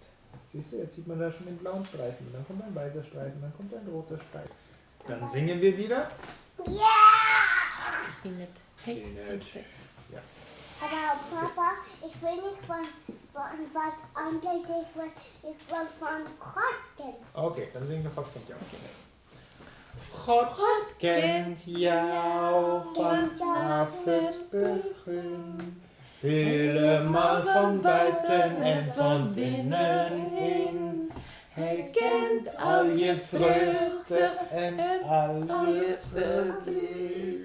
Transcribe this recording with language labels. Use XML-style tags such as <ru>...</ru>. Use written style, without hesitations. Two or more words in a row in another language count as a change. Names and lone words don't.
<de>Siehst du, jetzt sieht man da schon den blauen Streifen. Dann kommt ein weißer Streifen, dann kommt ein roter Streifen. Dann singen wir wieder. Ja! Inet. Ja. Aber Papa, ich will nicht von was anderes, ich will von Kotten.</de> <nl>Okay, dan zingen we God kent jou. God kent jou vanaf het begin. Helemaal van buiten en van binnenin. Hij kent al je vreugde en al je verdriet.</nl>